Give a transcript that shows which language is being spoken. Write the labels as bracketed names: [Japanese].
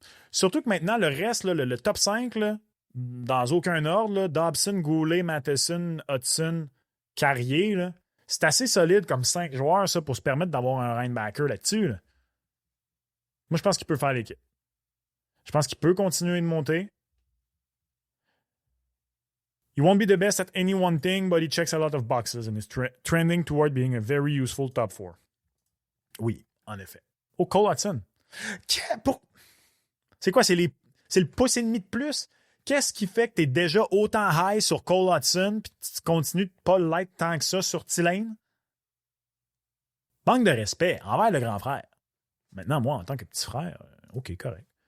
[French] Surtout que maintenant, le reste, là, le top 5, là, dans aucun ordre, là, Dobson, Goulet, Matheson, Hudson, Carrier, là, c'est assez solide comme 5 joueurs ça, pour se permettre d'avoir un Reinbacker là-dessus. Là. Moi, je pense qu'il peut faire l'équipe. Je pense qu'il peut continuer de monter. [English] He won't be the best at any one thing, but he checks a lot of boxes and is trending toward being a very useful top 4. [French] Oui, en effet. Oh, Cole Hudson. C'est quoi? C'est le pouce et demi de plus? Qu'est-ce qui fait que tu es déjà autant high sur Cole Hudson puis tu continues de pas l'être tant que ça sur Tulane? Manque de respect envers le grand frère. Maintenant, moi, en tant que petit frère, OK, correct.